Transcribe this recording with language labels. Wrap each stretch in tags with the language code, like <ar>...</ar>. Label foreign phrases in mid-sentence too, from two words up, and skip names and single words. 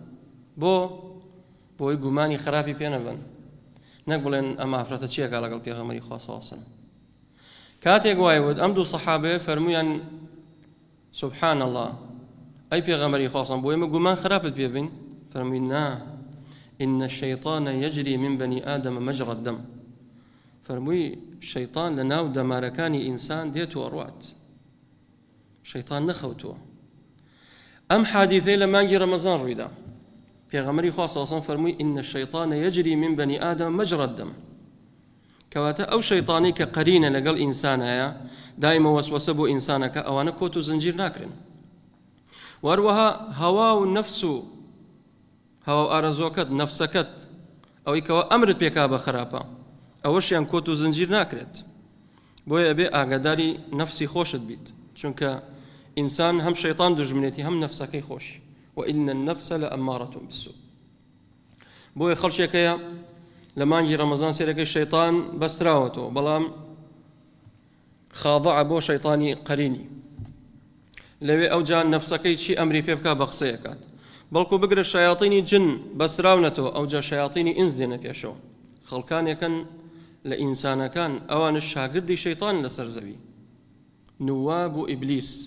<ckb>بۆی گومانی خراپی پێ نەبن نەک بڵێن ئەمە ئافرەتە چیەکە لەگەڵ پێغەمبەری خوا</ckb> <ar>صلی الله علیه و سلم</ar> <ckb>کاتێک وای بود ئەم دوو سەحابەیە فەرموویان</ckb> <ar>سبحان الله</ar> <ckb>ئەی پێغەمبەری خوا</ckb> <ar>صلی الله علیه و سلم</ar> <ckb>بۆ ئێمە گومان خراپت پێ بین فەرمووی نا</ckb> <ar>إن الشيطان يجري من بني آدم مجرى الدم</ar> <ckb>فەرمووی شەیطان لە ناو دەمارەکانی ئینسان دێتوە ڕوات شەیطان نەخەوتووە ئەم حادیثەی لە مانگی ڕەمەزان ڕوویدا پێغەمبەری خوا</ckb> <ar>صلی الله علیه و سلم</ar> <ckb>فەرمووی</ckb> <ar>إن الشيطان يجري من بني آدم مجرى الدم</ar> <ckb>کەواتە ئەو شەیطانی کە قەرینە لەگەڵ ئینسانەیە دائما وەسوەسە بۆ ئینسانەکە ئەوانە کۆت و زنجیر ناکرن وەروەها هەوا و نەفس و هەوا و ئارەزۆکەت نەفسەکەت ئەوەی کەوە ئەمرت پێکا بە خراپە ئەوەشیان کۆت و زنجیر ناکرێت بۆیە ئەبێ ئاگاداری نەفسی خۆشت بیت چونکە ئینسان هەم شەیطان دژمنێتی هەم نەفسەکەی خۆش</ckb> <ar>وإن النفس لأمارة بالسوء</ar> <ckb>بۆیە خەڵکێکەیە لە مانگی ڕەمەزان سێرەکەی شەیطان بەستراوەتەوە بەڵام خاضع بۆ شەیطانی قەرینی لەوێ ئەوجا نەفسەکەی چی ئەمری پێ بکا بە قسەیەکات بەڵکو بگرە شایاطینی جن بەسراونەتەوە ئەوجا شایاطینی ئینس دێنە پێشەوە خەڵکانێکن لە ئینسانەکان ئەوانش شاگردی شەیطان لەسەر زەوی نواب و ئیبلیس</ckb>